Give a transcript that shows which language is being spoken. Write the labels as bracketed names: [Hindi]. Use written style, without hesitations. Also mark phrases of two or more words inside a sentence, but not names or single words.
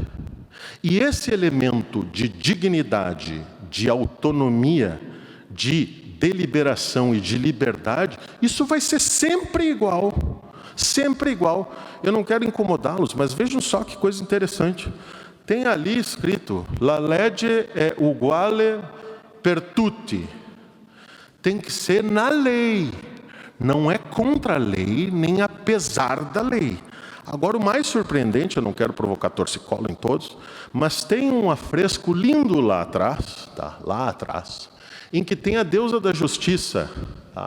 [Portuguese] E esse elemento de dignidade, de autonomia, de deliberação e de liberdade, isso vai ser sempre igual. Sempre igual. Eu não quero incomodá-los, mas vejam só que coisa interessante. Tem ali escrito, [Italian] la legge è uguale per tutti. [Portuguese] Tem que ser na lei. Não é contra a lei, nem apesar da lei. Agora, o mais surpreendente, eu não quero provocar torcicolo em todos, mas tem um afresco lindo lá atrás, tá? Lá atrás, em que tem a deusa da justiça, tá?